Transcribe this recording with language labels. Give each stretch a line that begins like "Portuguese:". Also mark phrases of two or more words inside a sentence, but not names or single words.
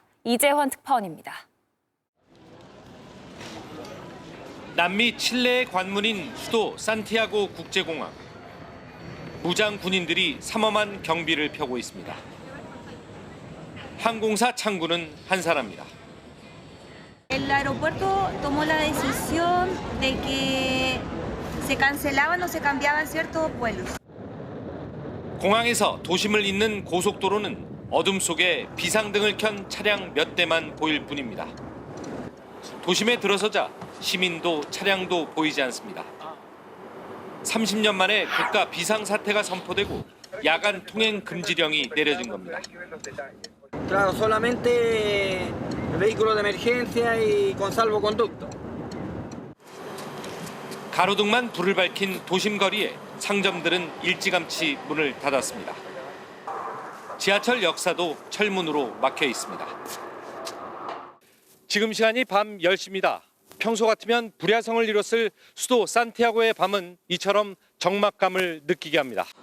Korean: 이재환 특파원입니다. 남미 칠레의 관문인 수도 산티아고 국제공항. 무장 군인들이 삼엄한 경비를 펴고 있습니다. 항공사 창구는 한산합니다.
Spanish: El aeropuerto tomó la decisión de que se cancelaban o se cambiaban ciertos vuelos.
Korean: 공항에서 도심을 잇는 고속도로는 어둠 속에 비상등을 켠 차량 몇 대만 보일 뿐입니다. 도심에 들어서자 시민도 차량도 보이지 않습니다. 30년 만에 국가 비상사태가 선포되고 야간 통행 금지령이 내려진 겁니다.
Spanish: Claro, solamente vehículos de emergencia y con salvoconducto.
Korean: 가로등만 불을 밝힌 도심 거리에 상점들은 일찌감치 문을 닫았습니다. 지하철 역사도 철문으로 막혀 있습니다. 지금 시간이 밤 10시입니다. 평소 같으면 불야성을 이뤘을 수도 산티아고의 밤은 이처럼 적막감을 느끼게 합니다.